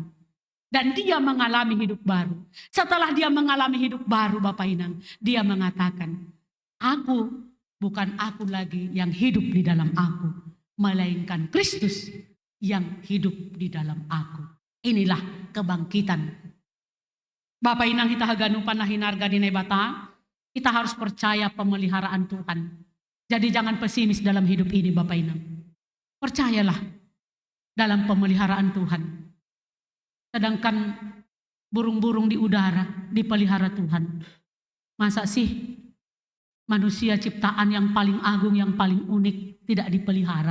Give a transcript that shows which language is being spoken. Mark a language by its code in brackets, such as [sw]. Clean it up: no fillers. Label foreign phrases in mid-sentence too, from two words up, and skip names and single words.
[id] Dan dia mengalami hidup baru. Setelah dia mengalami hidup baru Bapak Inang, dia mengatakan, aku bukan aku lagi yang hidup di dalam aku, melainkan Kristus yang hidup di dalam aku. Inilah kebangkitan. Bapak Inang kita [bts] haganupan nahinarga di nebata, [id] kita harus percaya pemeliharaan Tuhan. Jadi jangan pesimis dalam hidup ini Bapak Inang. Percayalah dalam pemeliharaan Tuhan. Sedangkan burung-burung di udara dipelihara Tuhan. Masa sih manusia ciptaan yang paling agung, yang paling unik tidak dipelihara?